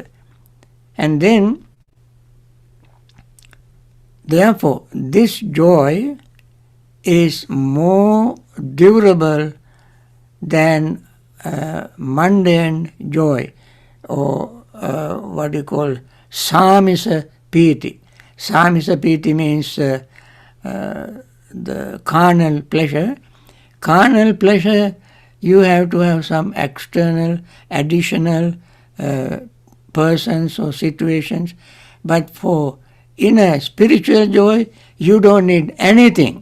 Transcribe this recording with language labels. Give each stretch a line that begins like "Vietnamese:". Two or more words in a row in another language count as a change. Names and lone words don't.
English: And then, therefore, this joy is more durable than mundane joy, or what you call
Pali: samisa piti. Samisa piti
English: means the carnal pleasure. Carnal pleasure, you have to have some external, additional persons or situations. But for inner spiritual joy, you don't need anything.